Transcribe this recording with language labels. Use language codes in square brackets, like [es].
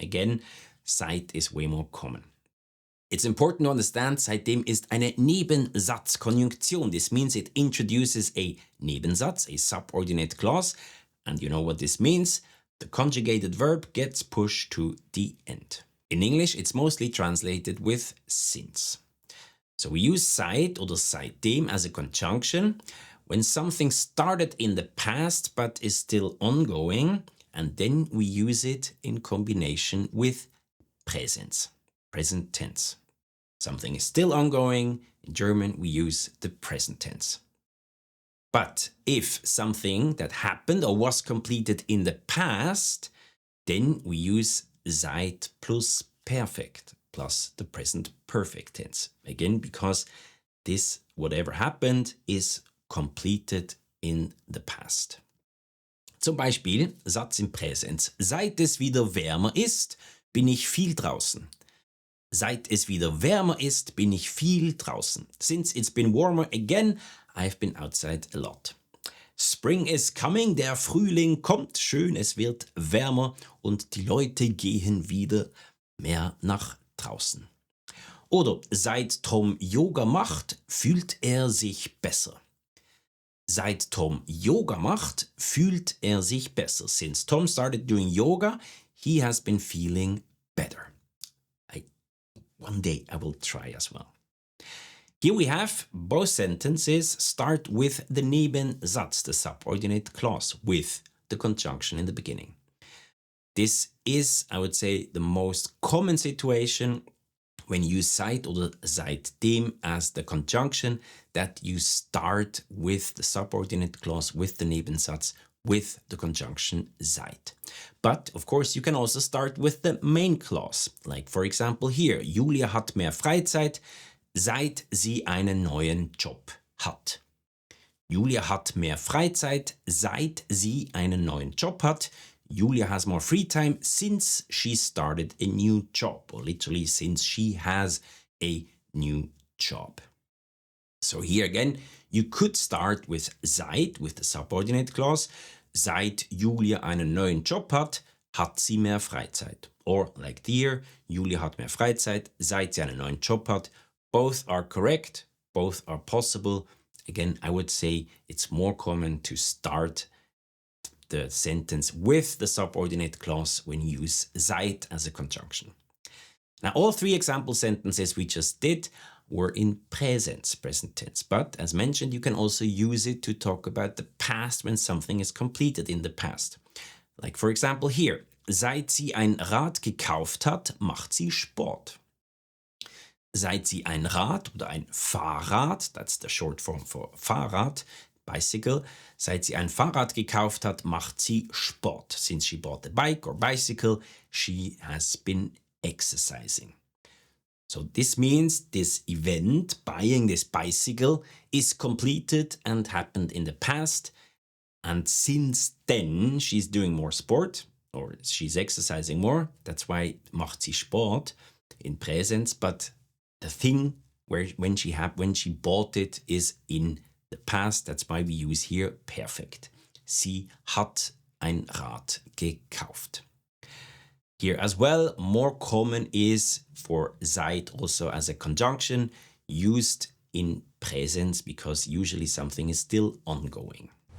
[en] Again, seit is way more common. It's important to understand, [de] seitdem ist eine Nebensatzkonjunktion. [en] This means it introduces a Nebensatz, a subordinate clause, and you know what this means. The conjugated verb gets pushed to the end. In English, it's mostly translated with since. So we use [de] seit oder seitdem [en] as a conjunction when something started in the past but is still ongoing, and then we use it in combination with Präsens, present tense. Something is still ongoing. In German, we use the present tense. But if something that happened or was completed in the past, then we use seit plus perfect plus the present perfect tense. Again, because this, whatever happened, is completed in the past. [de] Zum Beispiel, Satz im Präsens. Seit es wieder wärmer ist, bin ich viel draußen. Seit es wieder wärmer ist, bin ich viel draußen. [en] Since it's been warmer again, I've been outside a lot. Spring is coming, [de] der Frühling kommt, schön, es wird wärmer und die Leute gehen wieder mehr nach draußen. Oder seit Tom Yoga macht, fühlt er sich besser. Seit Tom Yoga macht, fühlt er sich besser. [en] Since Tom started doing yoga, he has been feeling better. One day I will try as well. Here we have both sentences start with the Nebensatz, the subordinate clause, with the conjunction in the beginning. This is, I would say, the most common situation when you use [de] seit oder seitdem [en] as the conjunction, that you start with the subordinate clause, with the Nebensatz, with the conjunction seit. But of course you can also start with the main clause, like for example here, [de] Julia hat mehr Freizeit, seit sie einen neuen Job hat. Julia hat mehr Freizeit, seit sie einen neuen Job hat. [en] Julia has more free time since she started a new job, or literally since she has a new job. So here again, you could start with seit, with the subordinate clause. [de] Seit Julia einen neuen Job hat, hat sie mehr Freizeit. [en] Or like here, [de] Julia hat mehr Freizeit, seit sie einen neuen Job hat. [en] Both are correct, both are possible. Again, I would say it's more common to start the sentence with the subordinate clause when you use seit as a conjunction. Now, all three example sentences we just did were in Präsens, present tense. But as mentioned, you can also use it to talk about the past when something is completed in the past. Like for example here, [de] seit sie ein Rad gekauft hat, macht sie Sport. Seit sie ein Rad oder ein Fahrrad, [en] that's the short form for Fahrrad, bicycle, [de] seit sie ein Fahrrad gekauft hat, macht sie Sport. [en] Since she bought a bike or bicycle, she has been exercising. So this means this event, buying this bicycle, is completed and happened in the past. And since then, she's doing more sport, or she's exercising more. That's why [de] macht sie Sport [en] in Präsens. But the thing when she bought it is in the past. That's why we use here perfect. [de] Sie hat ein Rad gekauft. [en] Here as well, more common is for seit also as a conjunction used in Präsens because usually something is still ongoing.